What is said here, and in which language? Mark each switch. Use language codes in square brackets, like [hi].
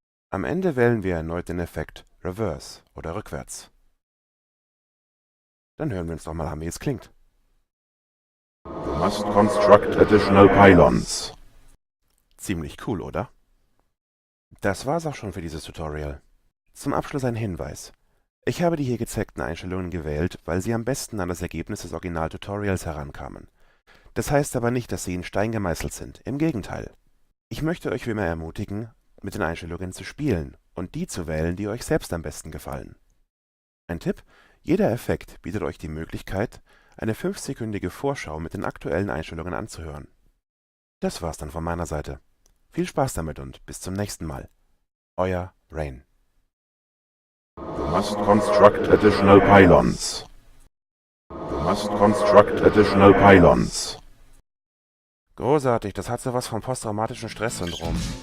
[de] Am Ende wählen wir erneut den Effekt Reverse oder Rückwärts. Dann hören wir uns doch mal an, wie es klingt. [en] You must construct additional pylons. [de] Ziemlich cool, oder? Das war's auch schon für dieses Tutorial. Zum Abschluss ein Hinweis. Ich habe die hier gezeigten Einstellungen gewählt, weil sie am besten an das Ergebnis des Original-Tutorials herankamen. Das heißt aber nicht, dass sie in Stein gemeißelt sind, im Gegenteil. Ich möchte euch wie immer ermutigen, mit den Einstellungen zu spielen und die zu wählen, die euch selbst am besten gefallen. Ein Tipp: Jeder Effekt bietet euch die Möglichkeit, eine 5-sekündige Vorschau mit den aktuellen Einstellungen anzuhören. Das war's dann von meiner Seite. Viel Spaß damit und bis zum nächsten Mal. Euer Rain. [en] You must construct additional pylons. You must construct additional pylons. [de] Großartig, das hat sowas vom posttraumatischen Stresssyndrom.